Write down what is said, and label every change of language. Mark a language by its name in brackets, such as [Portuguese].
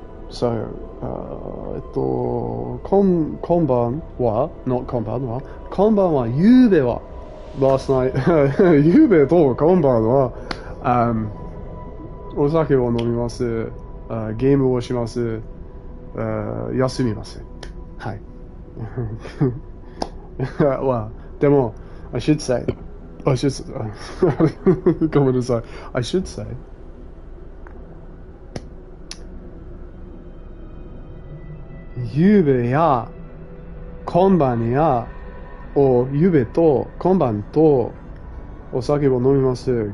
[English] So, [Japanese] こんばんは [English] not [Japanese] こんばんはゆうべは [English] last night [Japanese] ゆうべとこんばんは、お酒を飲みます、ゲームをします、休みます。はい。 [English] well, [Japanese] でも [English] I should say [Japanese] ごめんなさい。 [English] I should say [Japanese] ゆうべや今晩やゆうべと今晩とお酒を飲みます。